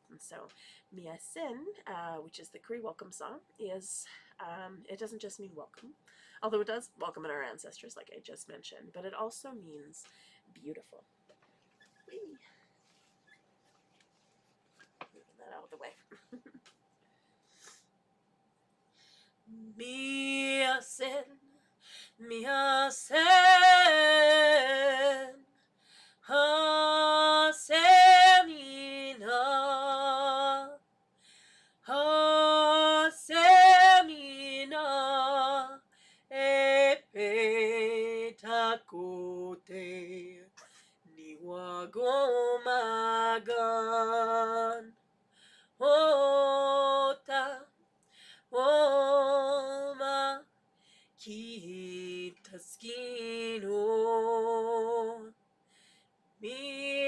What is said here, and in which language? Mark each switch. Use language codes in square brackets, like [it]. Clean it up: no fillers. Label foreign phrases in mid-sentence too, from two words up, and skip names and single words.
[en] And so Mia Sin, which is the Cree welcome song, is it doesn't just mean welcome, although it does welcome in our ancestors like I just mentioned, but it also means beautiful. Moving that out of the way. [cr] Mia Sin, Mia Sen, Ha Semina, Ha Semina, Epe Takote, Niwagomagan, Ota, Oma, Kitaskino, Mi